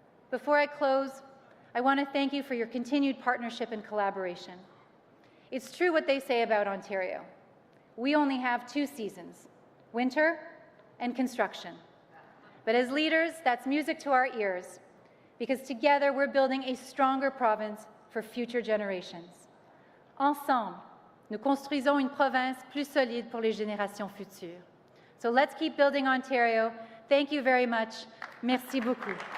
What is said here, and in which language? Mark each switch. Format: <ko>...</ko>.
<en>Before I close, I want to thank you for your continued partnership and collaboration. It's true what they say about Ontario. We only have 2 seasons, winter and construction. But as leaders, that's music to our ears, because together we're building a stronger province for future generations.</en> <fr>Ensemble, nous construisons une province plus solide pour les générations futures.</fr> <en>So let's keep building Ontario. Thank you very much.</en> <fr>Merci beaucoup.</fr>